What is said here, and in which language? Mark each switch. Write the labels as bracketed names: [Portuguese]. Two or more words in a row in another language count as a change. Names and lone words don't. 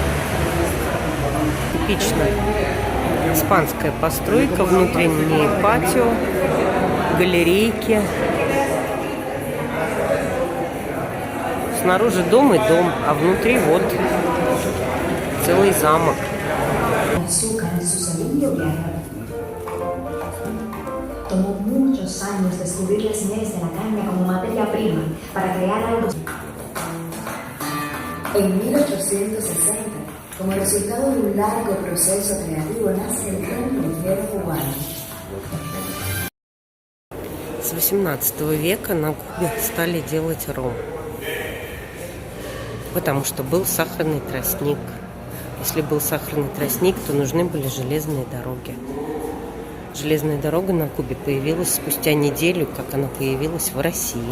[Russian] Типично испанская постройка, внутренние патио, галерейки. Снаружи дом и дом, а внутри вот целый замок. [Spanish] Tomó muchos años descubrir las semillas de la caña como materia prima para crear algo. En 1860, como resultado de un largo proceso creativo, nace el gran crucero cubano. [Russian] С 18 века на Кубе стали делать ром, потому что был сахарный тростник. Если был сахарный тростник, то нужны были железные дороги. Железная дорога на Кубе появилась спустя неделю, как она появилась в России.